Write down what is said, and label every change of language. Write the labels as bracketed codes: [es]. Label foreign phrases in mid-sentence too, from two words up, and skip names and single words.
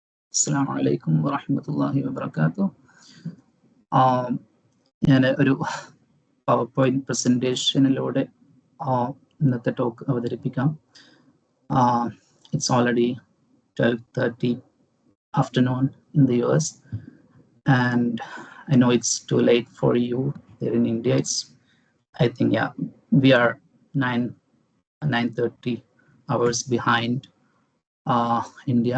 [ar] السلام عليكم ورحمة الله وبركاته. [ml] ഞാൻ ഒരു [en] power point [ml] പ്രസന്റേഷനിലൂടെ ഇന്നത്തെ ടോക്ക് അവതരിപ്പിക്കാം. [en] It's already 12:30 afternoon in the US, and I know it's too late for you there in India. I think, we are 9:30 hours behind India.